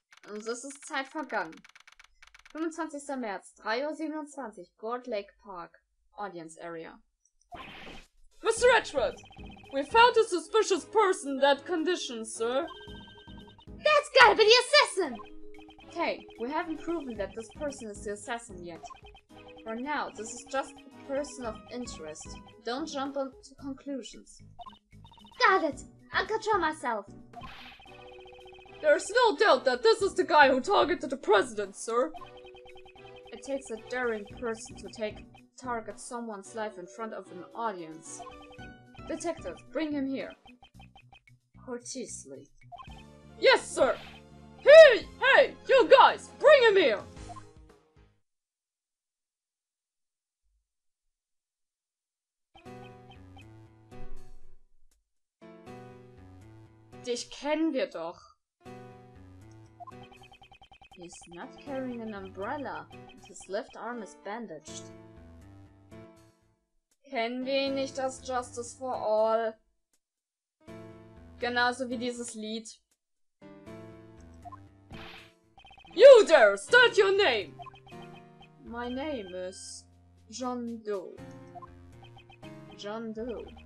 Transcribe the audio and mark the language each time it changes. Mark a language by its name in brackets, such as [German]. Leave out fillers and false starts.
[German] Und es ist Zeit vergangen. 25. März, 3:27 Uhr, Gold Lake Park. Audience Area. Was [English] Mr. Edgeworth, we found a suspicious person in that condition, sir. That's gotta be the assassin! Okay, we haven't proven that this person is the assassin yet. For now, this is just a person of interest. Don't jump to conclusions. Got it! I'll control myself. There's no doubt that this is the guy who targeted the president, sir. It takes a daring person to target someone's life in front of an audience. Detective, bring him here. Courteously. Yes, sir! Hey, you guys, bring him here! [German] Dich kennen wir doch. [English] He's not carrying an umbrella, and his left arm is bandaged. [German] Kennen wir ihn nicht als Justice for All? Genauso wie dieses Lied. [English] You there! State your name! My name is John Doe. John Doe.